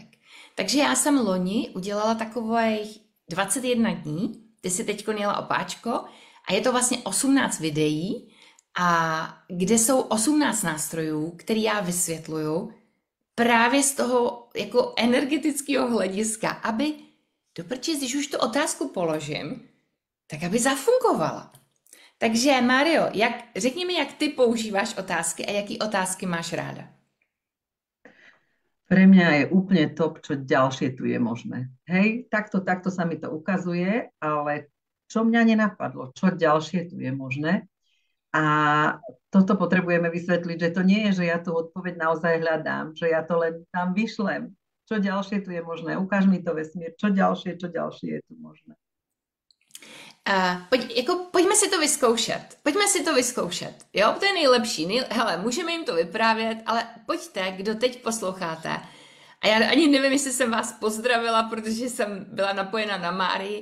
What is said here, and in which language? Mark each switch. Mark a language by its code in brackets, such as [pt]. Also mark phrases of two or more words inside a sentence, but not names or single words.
[cs] Takže já jsem loni udělala takových 21 dní, ty si teď jela opáčko a je to vlastně 18 videí, a kde jsou 18 nástrojů, který já vysvětluju právě z toho jako energetického hlediska, aby doprčit, když už tu otázku položím, tak aby zafungovala. Takže Mário, řekni mi, jak ty používáš otázky a jaký otázky máš ráda. [sk] Pre mňa je úplne top, čo ďalšie tu je možné. Hej, takto sa mi to ukazuje, ale čo mňa nenapadlo, čo ďalšie tu je možné. A toto potrebujeme vysvetliť, že to nie je, že ja tú odpoveď naozaj hľadám, že ja to len tam vyšlem. Čo ďalšie tu je možné? Ukáž mi to, vesmír. Čo ďalšie je tu možné? [cs] Pojďme si to vyzkoušet. Jo, to je nejlepší. Hele, můžeme jim to vyprávět, ale pojďte, kdo teď posloucháte. A já ani nevím, jestli jsem vás pozdravila, protože jsem byla napojena na Márii.